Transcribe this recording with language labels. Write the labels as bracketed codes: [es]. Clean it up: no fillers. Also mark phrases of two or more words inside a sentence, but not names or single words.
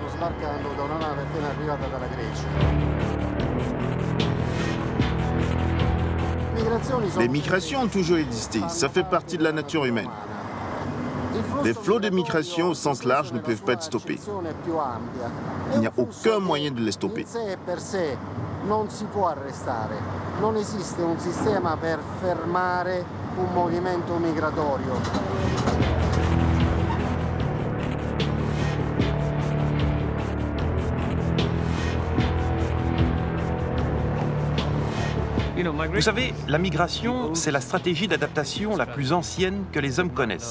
[fr] Les migrations ont toujours existé, ça fait partie de la nature humaine. Les flots de migration au sens large ne peuvent pas être stoppés. Il n'y a aucun moyen de les stopper. [it] Non si può arrestare, non esiste un sistema per fermare un movimento migratorio. [fr] Vous savez, la migration, c'est la stratégie d'adaptation la plus ancienne que les hommes connaissent.